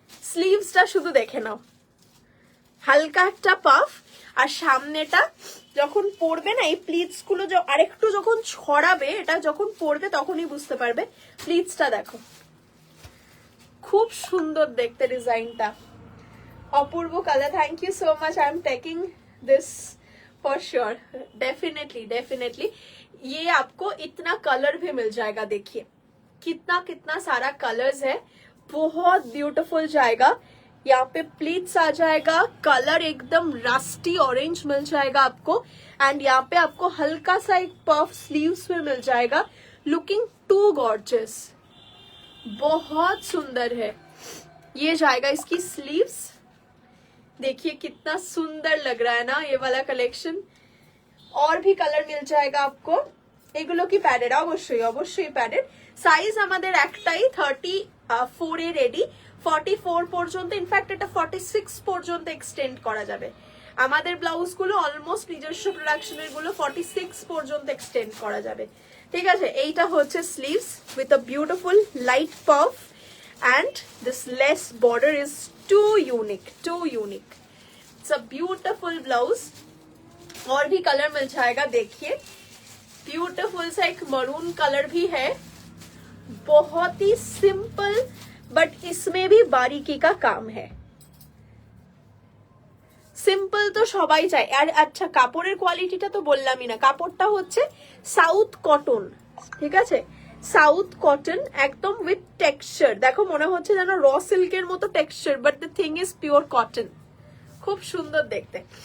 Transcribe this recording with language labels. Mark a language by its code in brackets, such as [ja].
[bn] স্লিভসটা শুধু দেখে নাও, হালকা একটা পাফ, আর সামনেটা যখন পরবে না, এই প্লিটস গুলো আরেকটু যখন ছড়াবে, এটা যখন পরবে তখনই বুঝতে পারবে। প্লিটসটা দেখো, খুব সুন্দর দেখতে ডিজাইনটা, অপূর্ব colour. [en] Thank you so much, I am taking this for sure, definitely. [hi] ये आपको इतना कलर भी मिल जाएगा, देखिए कितना कितना सारा कलर्स है, बहुत ब्यूटीफुल जाएगा। यहाँ पे प्लीट्स आ जाएगा, कलर एकदम रस्टी ऑरेंज मिल जाएगा आपको, एंड यहाँ पे आपको हल्का सा एक पफ स्लीव्स में मिल जाएगा, [en] looking to gorgeous, [hi] बहुत सुंदर है। ये जाएगा इसकी स्लीव्स, देखिए कितना सुंदर लग रहा है ना ये वाला कलेक्शन। और भी कलर मिल जाएगा आपको। [bn] এগুলো কি প্যাডেড? অবশ্যই অবশ্যই প্যাডেড। সাইজ আমাদের একটাই, 34 এ রেডি, 44 পর্যন্ত, ইনফ্যাক্ট এটা 46 পর্যন্ত এক্সটেন্ড করা যাবে। আমাদের ব্লাউজ গুলো অলমোস্ট নিজস্ব প্রোডাকশনের গুলো 46 পর্যন্ত এক্সটেন্ড করা যাবে। ঠিক আছে, এইটা হচ্ছে [en] Sleeves with a beautiful light puff, and this lace border is too unique, it's a beautiful blouse। [hi] और भी कलर मिल जाएगा, देखिए ब्यूटीफुल सा एक मरून कलर भी है, बहुत ही सिंपल, बट इसमें भी बारीकी का काम है। [bn] সিম্পল তো সবাই চায়। আর আচ্ছা, কাপড়ের কোয়ালিটিটা তো বললামই না, কাপড়টা হচ্ছে সাউথ কটন। ঠিক আছে, সাউথ কটন, একদম উইথ টেক্সচার। দেখো, মনে হচ্ছে যেন র সিল্কের মতো texture, [en] but the thing is pure cotton, [bn] খুব সুন্দর দেখতে।